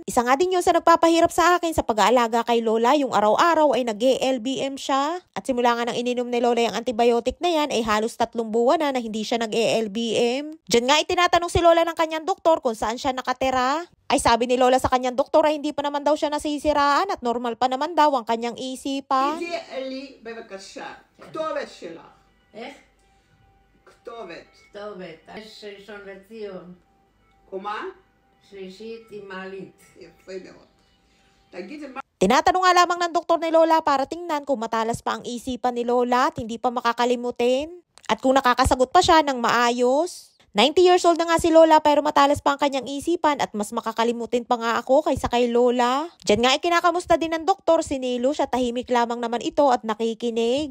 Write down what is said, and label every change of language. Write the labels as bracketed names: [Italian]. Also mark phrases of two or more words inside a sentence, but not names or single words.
[Filipino] Isa nga din yun sa nagpapahirap sa akin sa pag-aalaga kay Lola, yung araw-araw ay nag-ELBM siya. At simula nga nang ininom ni Lola yung antibiotic na yan ay halos 3 buwan na hindi siya nag-ELBM. Diyan nga itinatanong si Lola ng kanyang doktor kung saan siya nakatira. Ay sabi ni Lola sa kanyang doktor ay hindi pa naman daw siya nasisiraan at normal pa naman daw ang kanyang isipan. [Hebrew] כתובת, ראשון לציון. קומה? שלישית עם מעלית. יפה מאוד. תגיד, מה... [Filipino] Tinatanong nga lamang ng doktor ni Lola para tingnan kung matalas pa ang isipan ni Lola at hindi pa makakalimutin. At kung nakakasagot pa siya ng maayos. 90 [English] years old [Filipino] na nga si Lola pero matalas pa ang kanyang isipan at mas makakalimutin pa nga ako kaysa kay Lola. Diyan nga ikinakamusta din ng doktor si Nilosh at tahimik lamang naman ito at nakikinig.